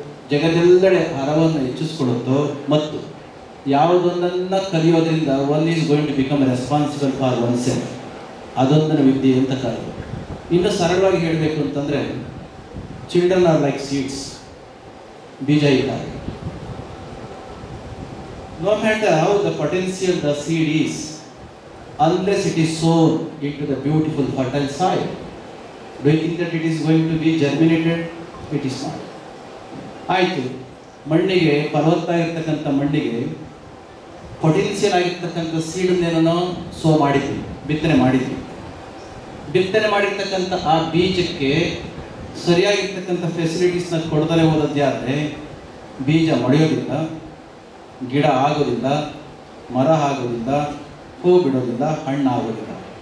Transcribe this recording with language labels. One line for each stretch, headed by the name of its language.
Kannada: ಜಗತ್ತೆಲ್ಲೆಡೆ ಹರವನ್ನು ಹೆಚ್ಚಿಸ್ಕೊಳ್ಳುತ್ತೋ ಮತ್ತು ಯಾವುದೊಂದನ್ನು ಕಲಿಯೋದ್ರಿಂದ
English: one is going to become responsible for one self,
Kannada: ಅದೊಂದನ್ನು ವಿದ್ಯೆ ಅಂತ ಕರೆದು. ಇನ್ನು ಸರಳವಾಗಿ ಹೇಳಬೇಕು ಅಂತಂದರೆ
English: children are like seeds,
Kannada: ಬೀಜ ಇದ್ದಾರೆ.
English: No matter how the potential the seed is, unless it is sown into the beautiful fertile soil, do you think that it is going to be germinated? It is not.
Kannada: ಆಯಿತು, ಮಣ್ಣಿಗೆ ಫಲವತ್ತಾಗಿರ್ತಕ್ಕಂಥ ಮಣ್ಣಿಗೆ potential ಆಗಿರ್ತಕ್ಕಂಥ ಸೀಡನ್ನೇನೋ so ಮಾಡಿದ್ವಿ, ಬಿತ್ತನೆ ಮಾಡಿದ್ವಿ. ಬಿತ್ತನೆ ಮಾಡಿರ್ತಕ್ಕಂಥ ಆ ಬೀಜಕ್ಕೆ ಸರಿಯಾಗಿರ್ತಕ್ಕಂಥ ಫೆಸಿಲಿಟೀಸ್ನ ಕೊಡದಲೇ ಹೋದದ್ದೇ ಆದರೆ ಬೀಜ ಮೊಳೆಯೋದಿಲ್ಲ, ಗಿಡ ಆಗೋದಿಲ್ಲ, ಮರ ಆಗೋದಿಲ್ಲ, ಹೂ ಬಿಡೋದಿಲ್ಲ, ಹಣ್ಣು ಆಗೋದಿಲ್ಲ.